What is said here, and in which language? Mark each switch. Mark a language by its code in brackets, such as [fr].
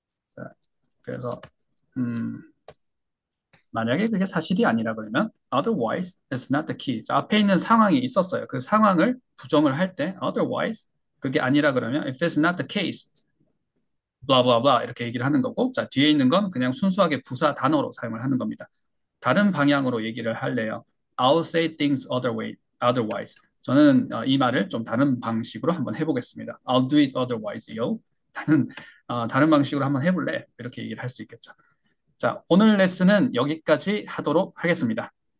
[ko] 자, 그래서 만약에 그게 사실이 아니라 그러면 [en] otherwise it's not the key. [ko] 자, 앞에 있는 상황이 있었어요. 그 상황을 부정을 할 때 otherwise 그게 아니라 그러면 [en] if it's not the case blah blah [ko] blah 이렇게 얘기를 하는 거고 자, 뒤에 있는 건 그냥 순수하게 부사 단어로 사용을 하는 겁니다. 다른 방향으로 얘기를 할래요. [en] I'll say things otherwise. [ko] 저는 이 말을 좀 다른 방식으로 한번 해보겠습니다. [en] I'll do it otherwise요. [ko] 나는 다른 방식으로 한번 해볼래. 이렇게 얘기를 할 수 있겠죠. 자, 오늘 레슨은 여기까지 하도록 하겠습니다.